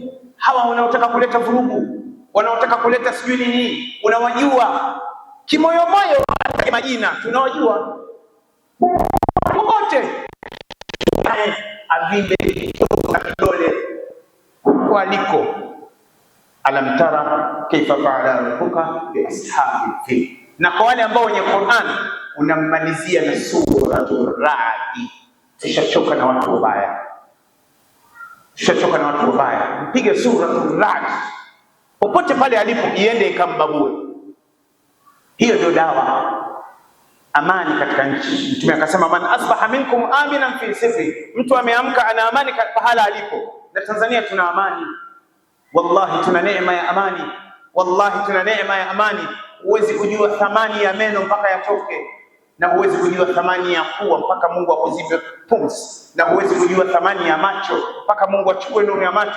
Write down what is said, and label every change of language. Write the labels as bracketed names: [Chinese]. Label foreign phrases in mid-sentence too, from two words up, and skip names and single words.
[Swahili] Hawa wanaotaka kuleta vurugu, wanaotaka kuleta sijui nini, unawajua kimoyomoyo, majina tunawajua wote. Avimbe kidole waliko, [Arabic] ألم تر كيف فعل ربك بأصحاب الفيل. [Swahili] Na kwa wale ambao wenye Qur'an unammalizia na suratul Ra'd. Tushachoka na watu wabaya, mpige suratul Ra'd popote pale alipo, iende ikambabue. Hiyo ndio dawa, amani katika nchi. Mtume akasema [Arabic] من أصبح منكم آمنا في سره, [Swahili] mtu ameamka ana amani pahala alipo. Na Tanzania tuna amani, wallahi tuna neema ya amani, Huwezi kujua thamani ya meno mpaka yatoke, na huwezi kujua thamani ya pua mpaka Mungu akuzibe pumzi, na huwezi kujua thamani ya macho mpaka Mungu achukue nuru ya macho.